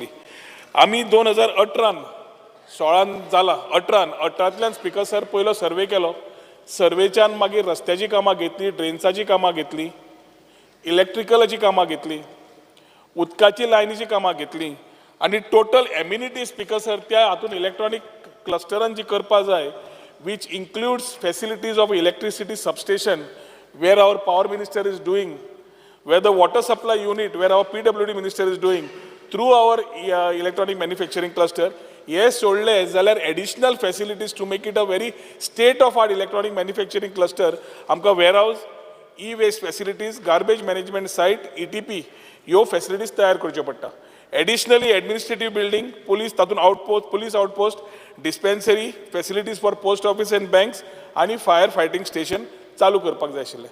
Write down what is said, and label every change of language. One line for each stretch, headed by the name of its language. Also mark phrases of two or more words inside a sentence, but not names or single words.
Konkani: आमी 2018 जाला 18तल्यान स्पीकर सर पयलो सर्वे केलो. सर्वेच्यान मागीर रस्त्याची कामां घेतली, ड्रेन्साची कामां घेतली, इलेक्ट्रिकलाची कामां घेतली, उदकाची लायनीची कामां घेतली आनी
English: total amenity
Konkani: स्पीकर सर त्या हातून इलेक्ट्रॉनीक क्लस्टरान जी करपा जाय
English: which includes facilities of electricity substation where our power minister is doing, where the water supply unit where our PWD minister is doing through our electronic manufacturing cluster.
Konkani: हे सोडले जाल्यार
English: additional facilities to make it a very state of art electronic manufacturing cluster
Konkani: आमकां
English: warehouse, waste facilities, garbage management site, ETP
Konkani: ह्यो फॅसिलिटीज तयार करच्यो पडटा.
English: additionally administrative building, police
Konkani: तातूंत
English: outpost, police outpost, dispensary, facilities for post office and banks
Konkani: आनी
English: fire fighting station
Konkani: चालू करपाक जाय आशिल्लें.